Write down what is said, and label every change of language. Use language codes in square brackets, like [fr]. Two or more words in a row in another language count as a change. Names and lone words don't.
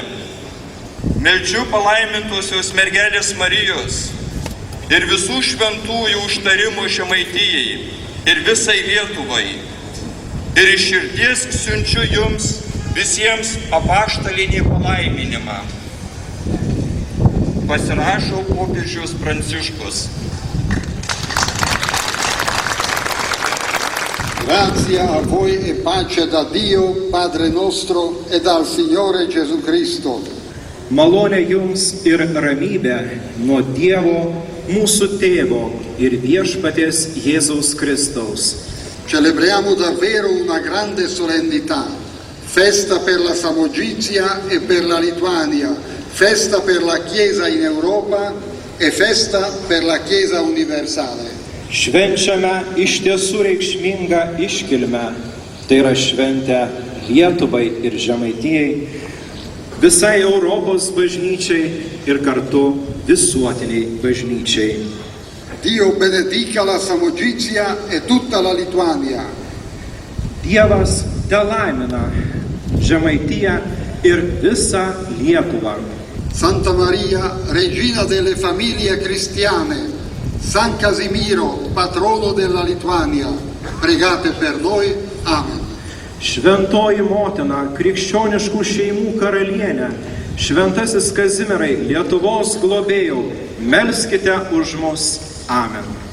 [lt] Meldžiu palaimintosios mergelės Marijos ir visų šventųjų užtarimo Žemaitijai ir visai Lietuvai. Ir iš širdies siunčiu jums visiems apaštalinį palaiminimą. Pasirašo popiežius Pranciškus. [it] Grazie a voi e pace da Dio, Padre nostro, e dal Signore Gesù Cristo. [lt] Malonė jums ir ramybė nuo Dievo, mūsų Tėvo ir viešpaties Jėzaus Kristaus. [it] Celebriamo davvero una grande solennità, festa per la Samogizia e per la Lituania, festa per la Chiesa in Europa e festa per la Chiesa universale. [lt] Švenčiame iš tiesų reikšmingą iškilmę, tai yra šventę Lietuvai ir Žemaitijai, visai Europos bažnyčiai ir kartu visuotiniai bažnyčiai. [it] Dio benedica la Samogizia e tutta la Lituania. [lt] Dievas telaimina Žemaitiją ir visą Lietuvą. [it] Santa Maria, regina delle famiglie cristiane, San Casimiro, patrono della Lituania, pregate per noi. Amen. [lt] Šventoji motina, krikščioniškų šeimų karalienė, šventasis Kazimierai, Lietuvos globėjau, melskite už mus. Amen.